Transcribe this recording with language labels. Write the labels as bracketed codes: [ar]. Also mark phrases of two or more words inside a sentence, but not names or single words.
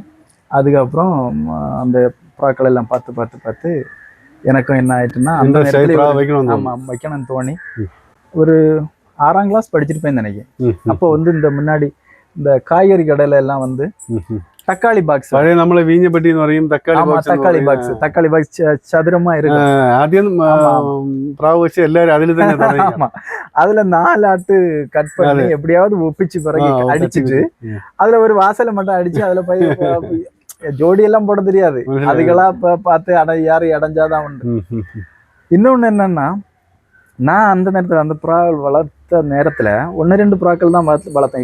[ta] அதுக்கப்புறம் அந்த புறாக்கள் எல்லாம் பார்த்து எனக்கும் என்ன ஆயிட்டுன்னா, அந்த வைக்கணும்னு தோணி ஒரு 6ஆம் கிளாஸ் படிச்சிருப்பேன்னு நினைக்கிறேன். அப்போ வந்து இந்த முன்னாடி இந்த காய்கறி கடையில எல்லாம் வந்து தக்காளி பாக்ஸ், [ml] പഴയ നമ്മളെ വീഞ്ഞപ്പെട്ടി എന്ന് പറയും, തക്കാളി ബോക്സ്. [ta] தக்காளி பாக்ஸ் சதுரமா இருக்கு. [ml] ആദ്യം പ്രാവ് വെച്ച് എല്ലാരും അതിൽ തന്നെ തുടങ്ങി. [ta] ஆமா, அதுல 4 ஆட்டு கட் பண்ணி எப்படியாவது ஒப்பிச்சு பிறகு அடிச்சிட்டு அதுல ஒரு வாசலை மட்டும் அடிச்சு அதுல போய் ஜோடி எல்லாம் போட தெரியாது, அதுகளா பார்த்து யாரு அடைஞ்சாதான் உண்டு. இன்னொன்னு என்னன்னா, நான் அந்த நேரத்துல அந்த புறாக்கள் வளர்த்த நேரத்துல 1-2 புறாக்கள் தான் வளர்த்தேன்.